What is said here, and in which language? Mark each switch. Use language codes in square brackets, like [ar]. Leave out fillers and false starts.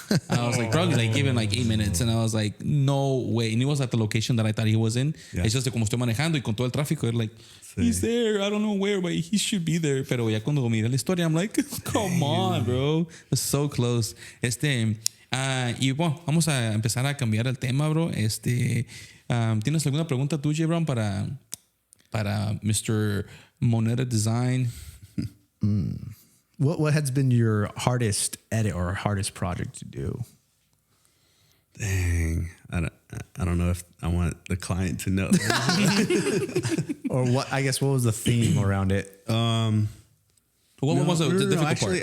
[en] And I was like, probably like give him like 8 minutes. And I was like, no way. And he was at the location that I thought he was in. Yeah. It's just [es] que como estoy manejando y con todo el tráfico, [en] they're like, he's there. I don't know where, but he should be there. [es] Pero ya cuando miré la historia, [en] I'm like, come on, bro. It's so close. [es] Y bueno, vamos a empezar a cambiar el tema, bro. ¿Tienes alguna pregunta tú, J-Brown, para Mr. Moneta Design? [en] What has been your hardest edit or hardest project to do? Dang, I don't know if I want the client to know. Or what? I guess what was the theme around it? What was the difficult part?